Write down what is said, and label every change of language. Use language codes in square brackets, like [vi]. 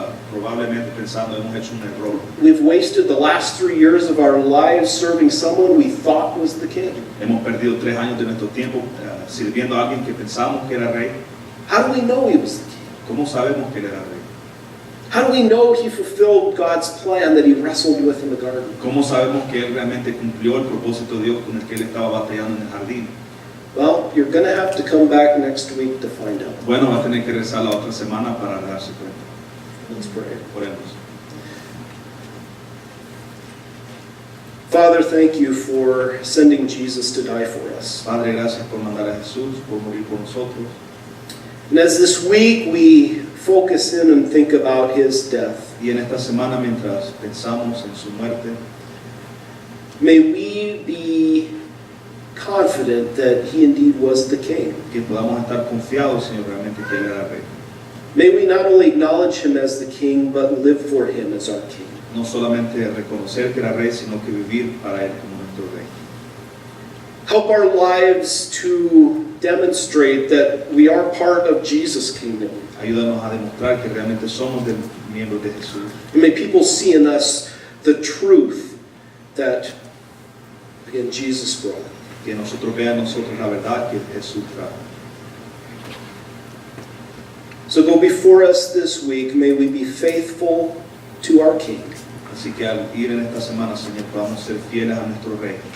[es] probablemente pensando hemos hecho un error. [en] We've wasted the last 3 years of our lives serving someone we thought was the king. [es] Hemos perdido 3 años de nuestro tiempo sirviendo a alguien que pensamos que era rey. [en] How do we know he was the king? [es] ¿Cómo sabemos que él era rey? [en] How do we know he fulfilled God's plan that he wrestled with in the garden? [es] ¿Cómo sabemos que él realmente cumplió el propósito de Dios con el que él estaba batallando en el jardín? [en] Well, you're going to have to come back next week to find out. [es] Bueno, va a tener que rezar la otra semana para darse cuenta. [en] Let's pray. [es] Oremos. [en] Father, thank you for sending Jesus to die for us. [es] Padre, gracias por mandar a Jesús, por morir por nosotros. [en] And as this week we focus in and think about his death, [es] Y en esta semana, mientras pensamos en su muerte, [en] may we be confident that he indeed was the king. [es] que podamos estar confiados, Señor, realmente que él era rey. [en] May we not only acknowledge him as the king, but live for him as our king. [es] No solamente reconocer que era rey, sino que vivir para él como nuestro rey. [en] Help our lives to demonstrate that we are part of Jesus' kingdom. [es] Ayúdanos a demostrar que realmente somos miembros de Jesús. [en] And may people see in us the truth that, again, Jesus brought. [es] Que nosotros vean nosotros la verdad que Jesús trajo. [en] So go before us this week. May we be faithful to our King, [es] Así que al ir en esta semana, Señor, podamos ser fieles a nuestro rey,